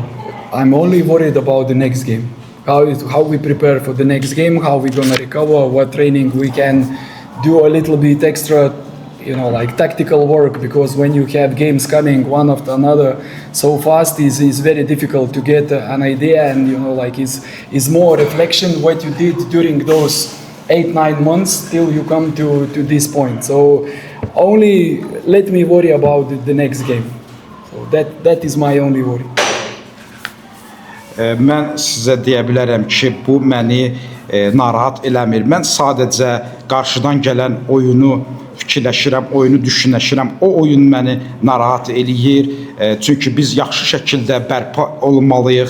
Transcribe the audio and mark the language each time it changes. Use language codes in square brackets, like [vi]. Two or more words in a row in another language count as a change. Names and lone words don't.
[en] I'm only worried about the next game. How we prepare for the next game, how we're gonna recover, what training we can do a little bit extra, like tactical work, because when you have games coming one after another so fast, it's very difficult to get an idea, and it's more reflection what you did during those 8-9 months till you come to this point. So only let me worry about the next game. So that is my only worry. [az] Mən sizə deyə bilərəm ki, bu məni narahat eləmir. Mən sadəcə qarşıdan gələn oyunu fikirləşirəm, oyunu düşünəşirəm. O oyun məni narahat eləyir. Çünki biz yaxşı şəkildə bərpa olmalıyıq.